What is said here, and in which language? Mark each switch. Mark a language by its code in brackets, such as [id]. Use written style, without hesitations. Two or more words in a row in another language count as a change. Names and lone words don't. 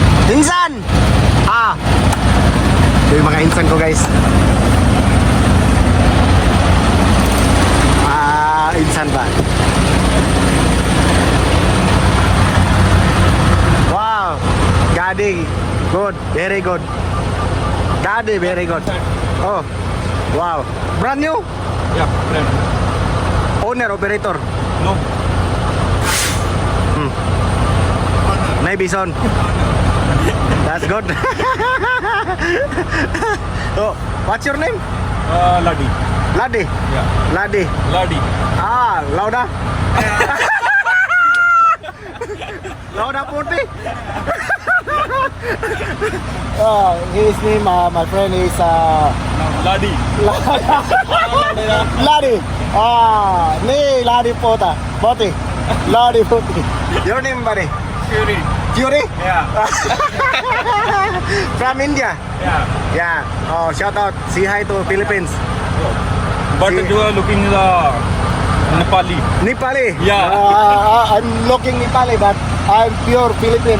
[tl] Insan! Ito yung mga insan ko guys. Insan ba? [en] Wow! Gadi, good, very good. Gadi, very good. Oh, wow. Brand new? Yeah, friend. Owner, operator? No. Maybe son. That's good. Oh, what's your name? Ladi. Ladi. Yeah. Ladi. Ladi. Lauda. Lauda Putih. His name, my friend is Ladi. Ladi. Ni Ladi Pota. Poti. Ladi Poti. Your name, buddy? Fury. Fury? Yeah. From India? Yeah. Yeah. Oh, shout out. Say hi to Philippines. But you are looking Nepali. Nepali? Yeah. I'm looking Nepali, but I'm pure Philippine.